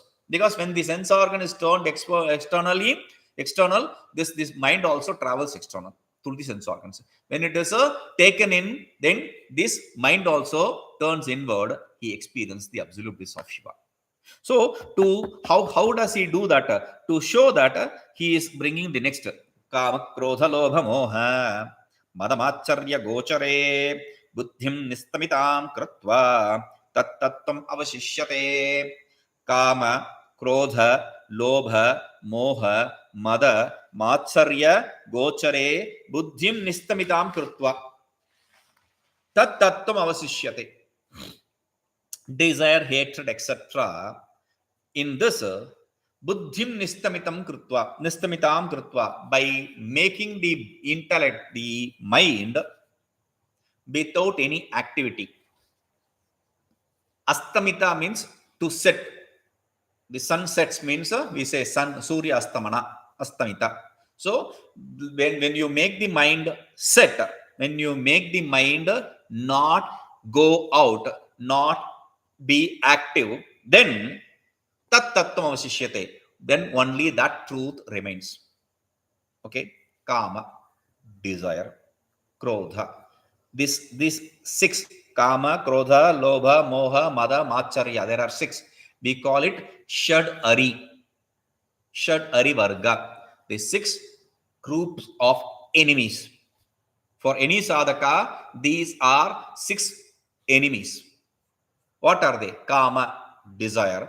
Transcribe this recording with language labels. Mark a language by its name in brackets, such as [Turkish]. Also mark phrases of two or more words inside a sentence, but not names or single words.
[English] Because when the sense organ is turned external, this mind also travels external through the sense organs. When it is taken in, then this mind also turns inward. He experiences the absolute bliss of Shiva. So, how does he do that? To show that he is bringing the next [Sanskrit] kāmakrodhalobhamohamadamātsaryagocare buddhiṃ nistimitāṃ kṛtvā tattattvamavaśiṣyate. Kāma, krodha, lobha, moha, mada, mātsarya, gocare, buddhiṃ nistimitāṃ kṛtvā tattattvamavaśiṣyate. [English] Desire, hatred, etc. In this, [Sanskrit] buddhiṃ nistimitāṃ kṛtvā, [English] by making the intellect, the mind, without any activity. Astamita means to set. The sun sets means we say sun, [Sanskrit] Surya astamita. [English] So, when you make the mind set, when you make the mind not go out, not be active, then tattattvamavaśiṣyate, then only that truth remains. Okay? Kama, desire, krodha. These 6, [Sanskrit] kama, krodha, lobha, moha, mada, mātsarya. [English] There are 6. We call it [Sanskrit] Shad Ari Varga. [English] The 6 groups of enemies. For any sadhaka, these are 6 enemies. What are they? Kama, desire.